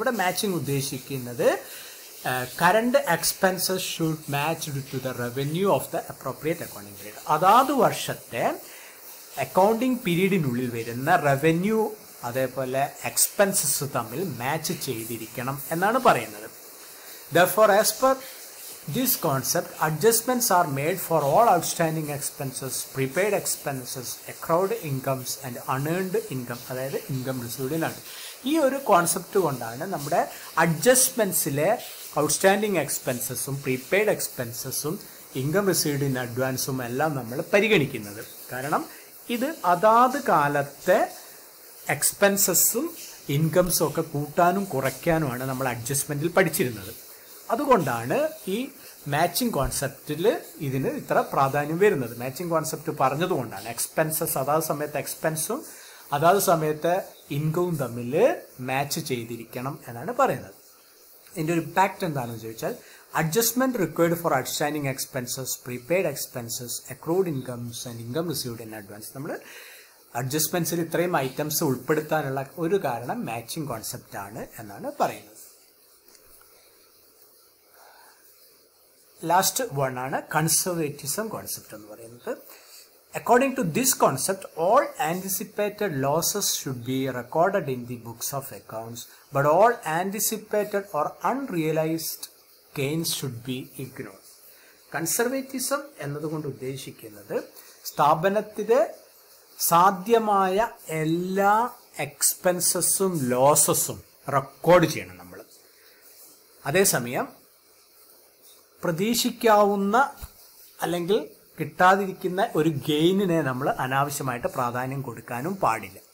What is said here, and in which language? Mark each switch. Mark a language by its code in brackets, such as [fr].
[ml] ഇവിടെ മാച്ചിങ് ഉദ്ദേശിക്കുന്നത് [en] Current expenses should matched to the revenue of the appropriate accounting period. [ml] അതാത് വർഷത്തെ accounting പീരീഡിനുള്ളിൽ വരുന്ന റവന്യൂ അതേപോലെ എക്സ്പെൻസസ് തമ്മിൽ മാച്ച് ചെയ്തിരിക്കണം എന്നാണ് പറയുന്നത്. [en] Therefore, as per this concept, adjustments are made for all outstanding expenses, prepaid expenses, accrued incomes and unearned income, [ml] അതായത് [en] Income received in ആണ്. [ml] ഈ ഒരു കോൺസെപ്റ്റ് കൊണ്ടാണ് നമ്മുടെ അഡ്ജസ്റ്റ്മെന്റ്സിലെ outstanding എക്സ്പെൻസസും prepaid എക്സ്പെൻസസും income received in അഡ്വാൻസും എല്ലാം നമ്മൾ പരിഗണിക്കുന്നത്. കാരണം ഇത് അതാത് കാലത്തെ എക്സ്പെൻസസും ഇൻകംസും ഒക്കെ കൂട്ടാനും കുറയ്ക്കാനുമാണ് നമ്മൾ അഡ്ജസ്റ്റ്മെന്റിൽ പഠിച്ചിരുന്നത്. അതുകൊണ്ടാണ് ഈ മാച്ചിങ് കോൺസെപ്റ്റിൽ ഇതിന് ഇത്ര പ്രാധാന്യം വരുന്നത്. മാച്ചിങ് കോൺസെപ്റ്റ് പറഞ്ഞതുകൊണ്ടാണ് എക്സ്പെൻസസ് അതാത് സമയത്ത് എക്സ്പെൻസും അതാത് സമയത്ത് ഇൻകവും തമ്മിൽ മാച്ച് ചെയ്തിരിക്കണം എന്നാണ് പറയുന്നത്. ഇതിൻ്റെ ഒരു ഇമ്പാക്റ്റ് എന്താണെന്ന് ചോദിച്ചാൽ, [en] Adjustment required for outstanding expenses, prepaid expenses, accrued incomes and income received in advance. [ml] നമ്മൾ അഡ്ജസ്റ്റ്മെന്റ്സിൽ ഇത്രയും ഐറ്റംസ് ഉൾപ്പെടുത്താനുള്ള ഒരു കാരണം മാച്ചിങ് കോൺസെപ്റ്റ് ആണ് എന്നാണ് പറയുന്നത്. ലാസ്റ്റ് വൺ ആണ് കൺസർവേറ്റിസം കോൺസെപ്റ്റ് എന്ന് പറയുന്നത്. [en] According to this concept, all anticipated losses should be recorded in the books of accounts, but all anticipated or unrealized gains should be ignored. [ml] Conservatism എന്നതുകൊണ്ട് ഉദ്ദേശിക്കുന്നത് സ്ഥാപനത്തിലെ സാധ്യമായ എല്ലാ എക്സ്പെൻസസും ലോസസും റെക്കോർഡ് ചെയ്യണം നമ്മൾ. അതേസമയം പ്രതീക്ഷിക്കാവുന്ന അല്ലെങ്കിൽ കിട്ടാതിരിക്കുന്ന ഒരു ഗെയിനിനെ നമ്മൾ അനാവശ്യമായിട്ട് പ്രാധാന്യം കൊടുക്കാനും പാടില്ല.